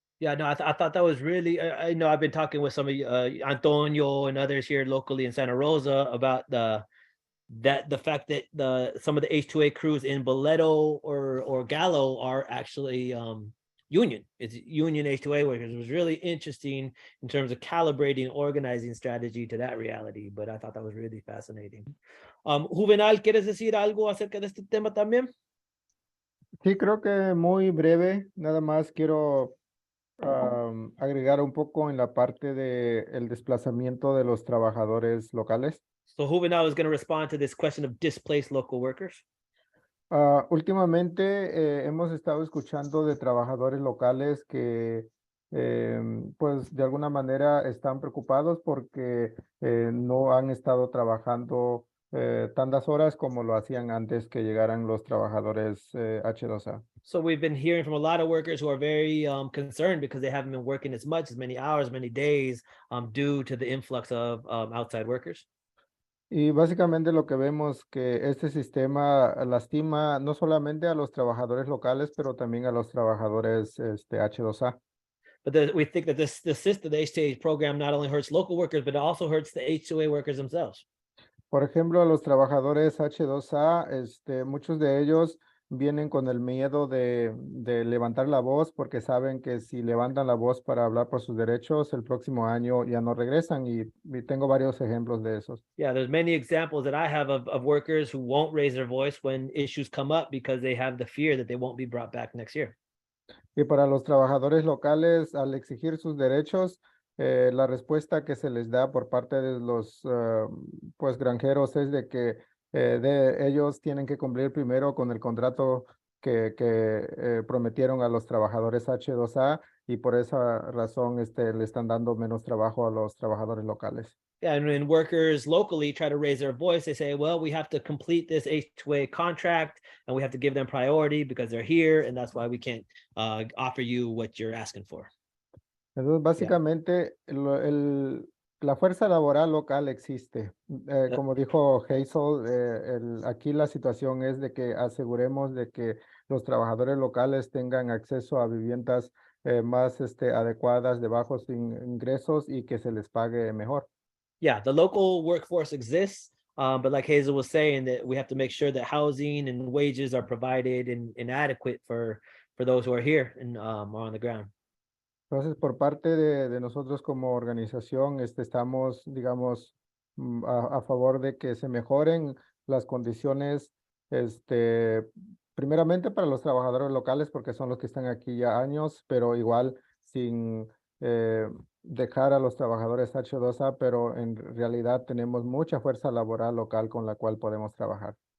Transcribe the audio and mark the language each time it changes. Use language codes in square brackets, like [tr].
[en] Yeah, no, I thought that was really, I know I've been talking with some of Antonio and others here locally in Santa Rosa about the fact that some of the H2A crews in Boleto or Gallo are actually union. It's union H2A workers. It was really interesting in terms of calibrating organizing strategy to that reality, but I thought that was really fascinating. [es] Juvenal, ¿quieres decir algo acerca de este tema también? Sí, creo que muy breve, nada más quiero agregar un poco en la parte de el desplazamiento de los trabajadores locales. [en] So Juvenal is going to respond to this question of displaced local workers. [es] Últimamente hemos estado escuchando de trabajadores locales que pues de alguna manera están preocupados porque no han estado trabajando tantas horas como lo hacían antes que llegaran los trabajadores H2A. [en] So we've been hearing from a lot of workers who are very concerned because they haven't been working as many hours, many days due to the influx of outside workers. [es] Y básicamente lo que vemos que este sistema lastima no solamente a los trabajadores locales, pero también a los trabajadores H2A. [en] But we think that the system, the H2A program, not only hurts local workers, but it also hurts the H2A workers themselves. [es] Por ejemplo, a los trabajadores H2A, muchos de ellos vienen con el miedo de levantar la voz porque saben que si levantan la voz para hablar por sus derechos, el próximo año ya no regresan y tengo varios ejemplos de esos. [en] Yeah, there's many examples that I have of workers who won't raise their voice when issues come up because they have the fear that they won't be brought back next year. [es] Y para los trabajadores locales, al exigir sus derechos, la respuesta que se les da por parte de los pues granjeros es de que ellos tienen que cumplir primero con el contrato que prometieron a los trabajadores H2A y por esa razón le están dando menos trabajo a los trabajadores locales. [en] Yeah, and when workers locally try to raise their voice, they say, well, we have to complete this H2A contract and we have to give them priority because they're here and that's why we can't offer you what you're asking for. [es] Entonces, básicamente, la fuerza laboral local existe. Como dijo Hazel, aquí la situación es de que aseguremos de que los trabajadores locales tengan acceso a viviendas más adecuadas, de bajos ingresos y que se les pague mejor. [en] Yeah, the local workforce exists, but like Hazel was saying, that we have to make sure that housing and wages are provided and adequate for those who are here and are on the ground. [es] Entonces, por parte de nosotros como organización, estamos, digamos, a favor de que se mejoren las condiciones, primeramente para los trabajadores locales, porque son los que están aquí ya años, pero igual sin dejar a los trabajadores H2A, pero en realidad tenemos mucha fuerza laboral local con la cual podemos trabajar.